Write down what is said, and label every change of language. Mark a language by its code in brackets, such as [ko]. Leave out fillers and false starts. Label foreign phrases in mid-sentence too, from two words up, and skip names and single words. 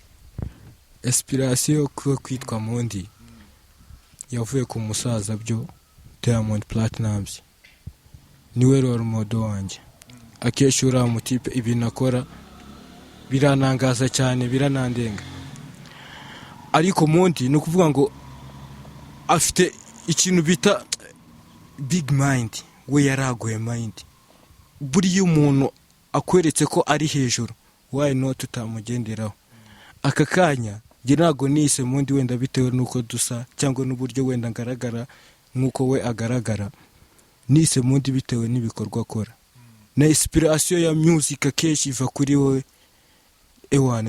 [rw] Inspiration ko kwitwa Mondi yavuye ku musaza byo Diamond Platnumz, niwe [en] role model [rw] wanjye. Akenshi uriya mutipe ibintu akora biranangaza cyane, biranandenga. Ariko Mondi ni ukuvuga ngo afite ikintu bita [en] big mind, [rw] we yaragoye mind. Buriya umuntu akweretse ko ari hejuru, [en] why not tutamugenderaho? [rw] Aka kanya njye ntago nise Mondi wenda bitewe nuko dusa cyangwa n'uburyo wenda ngaragara nkuko we agaragara, nise Mondi bitewe n'ibikorwa akora na inspiration ya music akenshi iva kuri wowe ewana.